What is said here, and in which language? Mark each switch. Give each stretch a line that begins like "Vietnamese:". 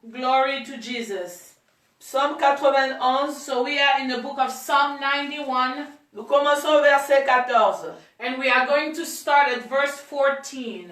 English: Glory to Jesus.
French: Psaume 91,
English: So we are in the book of Psalm 91,
French: nous commençons au verset 14
English: and we are going to start at verse 14